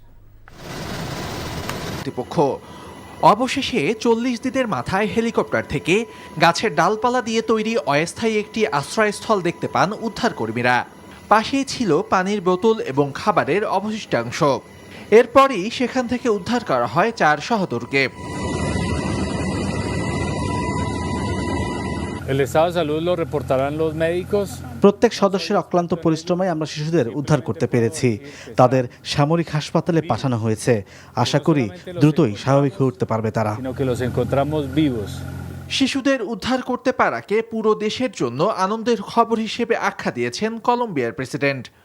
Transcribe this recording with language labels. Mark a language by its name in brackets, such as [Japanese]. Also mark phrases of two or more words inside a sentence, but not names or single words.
[Bangla] কর্তৃপক্ষ অবশেষে ৪০ দিনের মাথায় হেলিকপ্টার থেকে গাছের ডালপালা দিয়ে তৈরি অস্থায়ী একটি আশ্রয়স্থল দেখতে পান উদ্ধারকর্মীরা। পাশেই ছিল পানির বোতল এবং খাবারের অবশিষ্টাংশ। এরপরই সেখান থেকে উদ্ধার করা হয় ৪ সহোদরকে। [Spanish] El estado de salud lo reportarán los médicos. [Bangla] প্রত্যেক সদস্যের অক্লান্ত পরিশ্রমে আমরা শিশুদের উদ্ধার করতে পেরেছি। তাদের সামরিক হাসপাতালে পাঠানো হয়েছে। আশা করি দ্রুতই স্বাভাবিক হয়ে উঠতে পারবে তারা। শিশুদের উদ্ধার করতে পারাকে পুরো দেশের জন্য আনন্দের খবর হিসেবে আখ্যা দিয়েছেন কলম্বিয়ার প্রেসিডেন্ট।